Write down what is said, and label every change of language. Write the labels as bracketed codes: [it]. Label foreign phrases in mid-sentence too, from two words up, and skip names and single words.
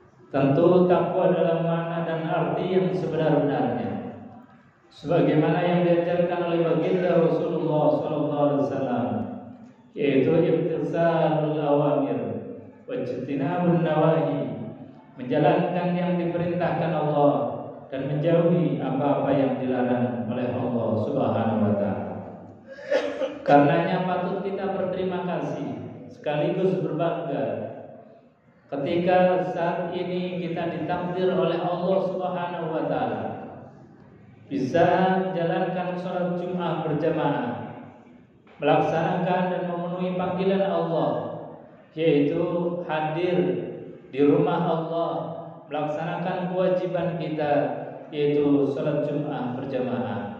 [id] Tentu takwa dalam makna dan arti yang sebenar-benarnya, sebagaimana yang diajarkan oleh baginda Rasulullah SAW, yaitu [ar] امتثال الأوامر واجتناب النواهي, [id] menjalankan yang diperintahkan Allah dan menjauhi apa-apa yang dilarang oleh Allah [ar] سبحانه وتعالى. [id] Karenanya patut kita berterima kasih sekaligus berbangga ketika saat ini kita ditakdir oleh Allah [ar] سبحانه وتعالى [id] bisa menjalankan sholat Jumat berjamaah, melaksanakan dan memenuhi panggilan Allah, yaitu hadir di rumah Allah, melaksanakan kewajiban kita, yaitu sholat Jumat berjamaah.